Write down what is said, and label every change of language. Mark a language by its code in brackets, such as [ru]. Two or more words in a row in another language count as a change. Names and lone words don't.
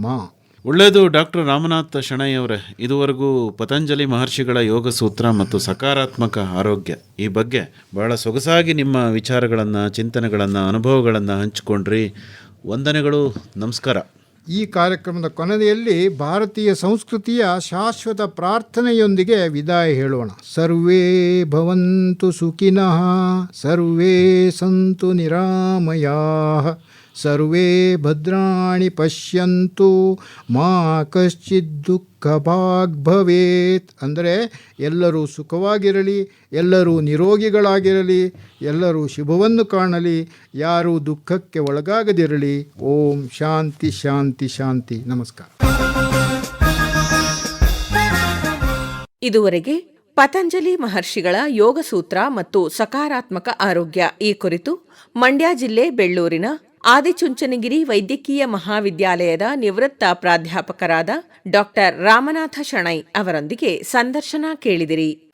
[kn] ಒಳ್ಳೆಯದು ಡಾಕ್ಟರ್ ರಾಮನಾಥ ಶೆಣೈ ಅವರೇ, ಇದುವರೆಗೂ ಪತಂಜಲಿ ಮಹರ್ಷಿಗಳ ಯೋಗ ಸೂತ್ರ ಮತ್ತು ಸಕಾರಾತ್ಮಕ ಆರೋಗ್ಯ ಈ ಬಗ್ಗೆ ಬಹಳ ಸೊಗಸಾಗಿ ನಿಮ್ಮ ವಿಚಾರಗಳನ್ನು, ಚಿಂತನೆಗಳನ್ನು, ಅನುಭವಗಳನ್ನು ಹಂಚಿಕೊಂಡ್ರಿ. ವಂದನೆಗಳು, ನಮಸ್ಕಾರ. ಈ ಕಾರ್ಯಕ್ರಮದ ಕೊನೆಯಲ್ಲಿ ಭಾರತೀಯ ಸಂಸ್ಕೃತಿಯ ಶಾಶ್ವತ ಪ್ರಾರ್ಥನೆಯೊಂದಿಗೆ ವಿದಾಯ ಹೇಳೋಣ. [sa] ಸರ್ವೇ ಭವಂತು ಸುಖಿನಃ, ಸರ್ವೇ ಸಂತು ನಿರಾಮಯಾಃ, ಸರ್ವೇ ಭದ್ರಾಣಿ ಪಶ್ಯಂತು, ಮಾ ಕಶ್ಚಿತ್ ದುಃಖ ಭಾಗ್ ಭವೇತ್. [kn] ಅಂದರೆ ಎಲ್ಲರೂ ಸುಖವಾಗಿರಲಿ, ಎಲ್ಲರೂ ನಿರೋಗಿಗಳಾಗಿರಲಿ, ಎಲ್ಲರೂ ಶುಭವನ್ನು ಕಾಣಲಿ, ಯಾರೂ ದುಃಖಕ್ಕೆ ಒಳಗಾಗದಿರಲಿ. [sa] ಓಂ ಶಾಂತಿ ಶಾಂತಿ ಶಾಂತಿ. ನಮಸ್ಕಾರ. [kn] ಇದುವರೆಗೆ ಪತಂಜಲಿ ಮಹರ್ಷಿಗಳ ಯೋಗಸೂತ್ರ ಮತ್ತು ಸಕಾರಾತ್ಮಕ ಆರೋಗ್ಯ ಈ ಕುರಿತು ಮಂಡ್ಯ ಜಿಲ್ಲೆ ಬೆಳ್ಳೂರಿನ ಆದಿಚುಂಚನಗಿರಿ ವೈದ್ಯಕೀಯ ಮಹಾವಿದ್ಯಾಲಯದ ನಿವೃತ್ತ ಪ್ರಾಧ್ಯಾಪಕರಾದ ಡಾಕ್ಟರ್ ರಾಮನಾಥ ಶೆಣೈ ಅವರೊಂದಿಗೆ ಸಂದರ್ಶನ ಕೇಳಿದಿರಿ.